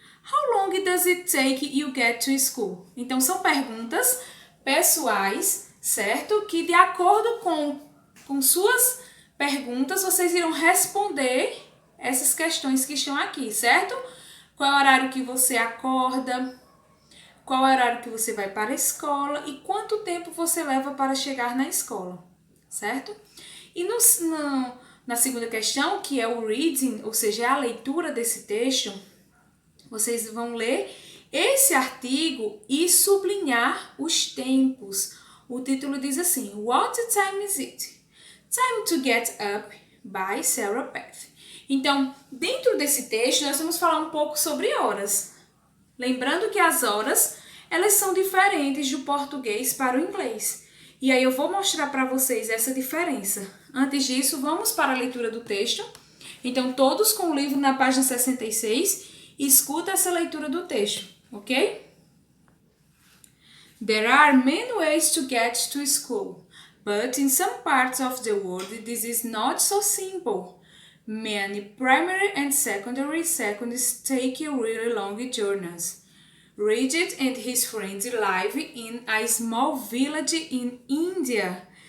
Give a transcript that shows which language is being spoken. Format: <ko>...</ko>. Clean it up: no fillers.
<en>How long does it take you get to school?</en> <pt>Então, são perguntas pessoais, certo? Que de acordo com suas perguntas, vocês irão responder essas questões que estão aqui, certo? Qual é o horário que você acorda? Qual é o horário que você vai para a escola? E quanto tempo você leva para chegar na escola, certo? E na segunda questão, que é o reading, ou seja, a leitura desse texto, vocês vão ler esse artigo e sublinhar os tempos. O título diz assim:</pt> <en>What time is it? Time to Get Up, by Sarah Beth.</en> <pt>Então, dentro desse texto, nós vamos falar um pouco sobre horas. Lembrando que as horas, elas são diferentes do português para o inglês. E aí eu vou mostrar para vocês essa diferença. Antes disso, vamos para a leitura do texto. Então, todos com o livro na página 66, escuta essa leitura do texto, ok?</pt> <en>There are many ways to get to school, but in some parts of the world this is not so simple. Many primary and secondary schools take really long journeys. Regis and his friends live in a small village in India.</en>